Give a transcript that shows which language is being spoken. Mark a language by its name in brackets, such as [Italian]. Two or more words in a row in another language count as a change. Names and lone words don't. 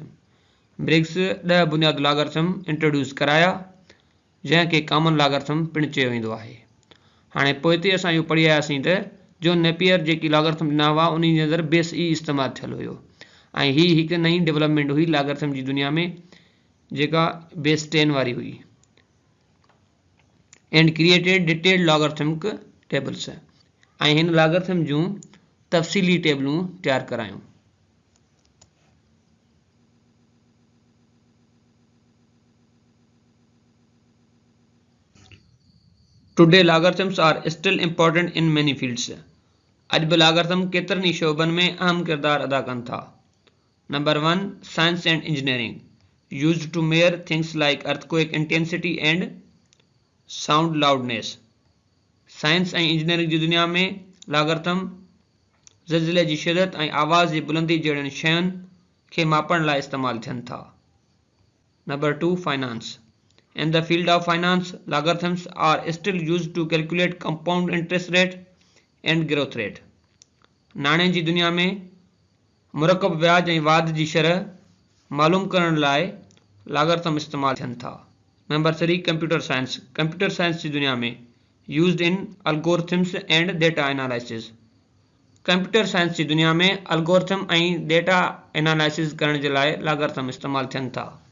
[Sindhi] ब्रिग्स 10 बुनियादी लॉगरिथम इंट्रोड्यूस कराया जंहिंखे कॉमन लॉगरिथम पिणु चयो वेंदो आहे। हाणे पोइ असां इहो पढ़ी आयासीं त जॉन नेपियर जेकी लॉगरिथम ॾिना हुआ उन जे अंदरि बेस ई इस्तेमालु थियल हुयो ऐं हीअ हिकु नई डेवलपमेंट हुई लॉगरिथम जी दुनिया में जेका बेस 10 वारी हुई। [English] and created detailed logarithmic tables. [Sindhi] ऐं हिन लॉगरिथम जूं तफ़सीली टेबलूं तयारु करायूं। [English] Today logarithms are still important in many fields। [Sindhi] अॼु बि लॉगरिथम केतिरनि ई शोबनि में अहम किरदारु अदा कनि था। [English] number 1 science and engineering used to measure things like earthquake intensity and sound loudness। [Sindhi] साइंस ऐं इंजीनियरिंग जी दुनिया में लॉगरिथम ज़लज़ले जी शिदत ऐं आवाज़ जी बुलंदी जहिड़ियुनि शयुनि खे मापण लाइ इस्तेमालु थियनि था। [English] number 2 finance. In the field of finance, logarithms are still used to calculate compound interest rate and growth rate। [Sindhi] नाणे जी दुनिया में मुरकब ब्याज ऐं वाध जी शरह मालूम करण लाइ लॉगरिथम इस्तेमालु थियनि था। [English] number 3 computer science. computer science [Sindhi] जी दुनिया में [English] used in algorithms and data analysis। computer science [Sindhi] जी दुनिया में algorithm ऐं [English] data analysis [Sindhi] करण जे लाइ लॉगरिथम इस्तेमालु थियनि था।